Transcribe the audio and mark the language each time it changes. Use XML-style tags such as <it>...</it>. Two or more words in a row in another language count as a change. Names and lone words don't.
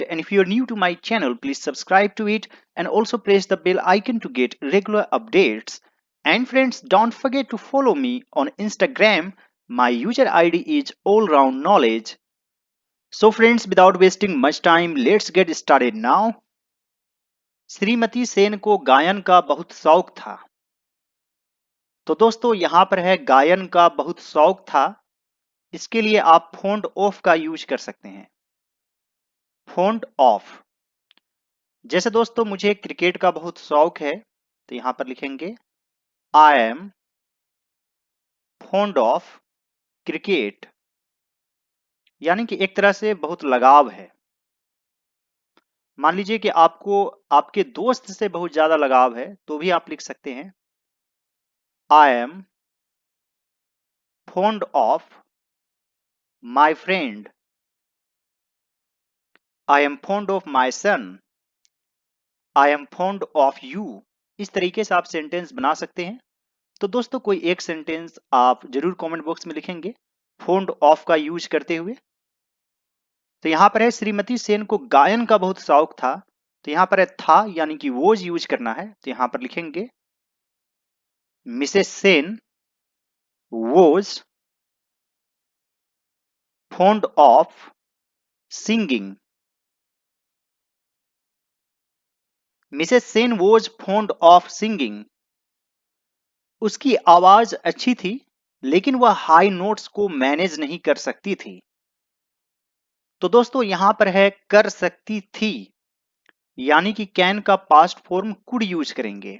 <en>And if you are new to my channel, please subscribe to it and also press the bell icon to get regular updates. And friends, don't forget to follow me on Instagram. My user ID is allroundknowledge. So friends, without wasting much time, let's get started now.</en> <hi>श्रीमती सेन को गायन का बहुत शौक था। तो दोस्तों यहां पर है गायन का बहुत शौक था। इसके लिए आप</hi> <en>fond of</en> <hi>का यूज कर सकते हैं।</hi> <en>fond of,</en> <hi>जैसे दोस्तों मुझे क्रिकेट का बहुत शौक है तो यहां पर लिखेंगे</hi> <en>I am fond of cricket,</en> <hi>यानी कि एक तरह से बहुत लगाव है। मान लीजिए कि आपको आपके दोस्त से बहुत ज्यादा लगाव है तो भी आप लिख सकते हैं</hi> <en>I am fond of my friend. I am fond of my son. I am fond of you.</en> <hi>इस तरीके से आप सेंटेंस बना सकते हैं। तो दोस्तों कोई एक सेंटेंस आप जरूर</hi> <en>comment box</en> <hi>में लिखेंगे</hi> <en>fond of</en> <hi>का यूज करते हुए। तो यहां पर है श्रीमती सेन को गायन का बहुत शौक था। तो यहां पर है था यानी कि वोज यूज करना है।</hi> <en>तो यहां पर लिखेंगे Mrs Sen was fond of singing. Mrs Sen was fond of singing.</en> <hi>उसकी आवाज अच्छी थी लेकिन वह</hi> <en>high notes</en> <hi>को मैनेज नहीं कर सकती थी। तो दोस्तों यहां पर है कर सकती थी, यानी कि कैन का</hi> <en>past form</en> <hi>कुड यूज करेंगे।</hi>